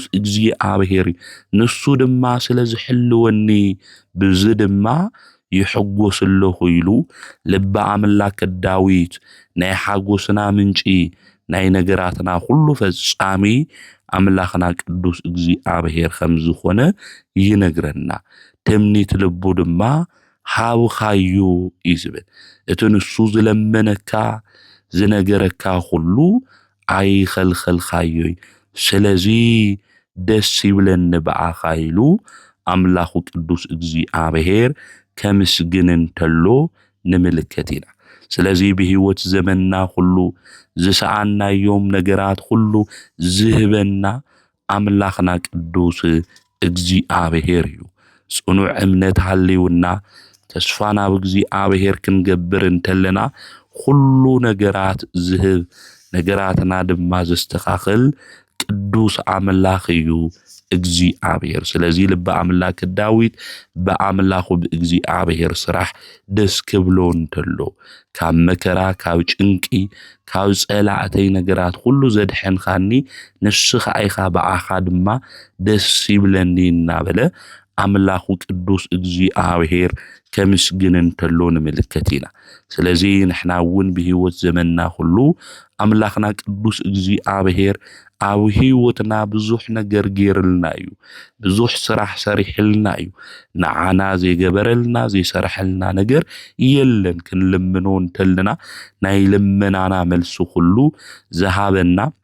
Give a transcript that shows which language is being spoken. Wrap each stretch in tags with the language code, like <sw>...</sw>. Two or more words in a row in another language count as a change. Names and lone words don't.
<ti>እግዚአብሔር ንሱ ድማ ስለዝሕልወኒ ብዚ ድማ ይሕጎስለሁ ኢሉ ልበ አምላክ ዳዊት ናይ ሓጎስና ምንጪ ናይ ነገራትና ሁሉ ፈጻሚ አምላኽና ቅዱስ እግዚአብሔር ከም ዝኾነ ይነግረና ትምኒት ልቡ ድማ ሃብኻዮ ይዝብል እቲ ንሱ ዝለመነካ ዝነገረካ ሁሉ ኣይኸልኸልኻዮ ስለዚህ ደስ ይብለኒ በአኻ ኢሉ አምላኹ ቅዱስ እግዚአብሔር ከምስግን እንተሎ ንምልከቲና ስለዚህ በህይወት ዘመንና ሁሉ ዝሰዓናዮም ነገራት ሁሉ ዝህበና አምላኽና ቅዱስ እግዚአብሔር እዩ ጽኑዕ እምነት ሃልዩና ተስፋና በእግዚአብሔር ክንገብር እንተለና ሁሉ ነገራት ዝህብ ነገራትና ድማ ዘስተኻኽል ቅዱስ አምላኽ እዩ እግዚአብሔር ስለዚህ ልበ አምላክ ዳዊት በአምላኹ በእግዚአብሔር ስራሕ ደስ ክብሎ እንተሎ ካብ መከራ ካብ ጭንቂ ካብ ጸላዕተይ ነገራት ሁሉ ዘድሐንኻኒ ንስኻ ኢኻ በአኻ ድማ ደስ ይብለኒ እናበለ አምላኹ ቅዱስ እግዚአብሔር ከምስግን እንተሎ ንምልከቲና ስለዚህ ንሕናውን በህይወት ዘመንና ሁሉ አምላኽና ቅዱስ እግዚአብሔር ኣብ ህይወትና ብዙሕ ነገር ገይርልና እዩ ብዙሕ ስራሕ ሰሪሕልና እዩ ንዓና ዘይገበረልና ዘይሰርሐልና ነገር የለን ክንልምኖ እንተልና ናይ ልመናና መልሱ ሁሉ ዝሃበና</ti>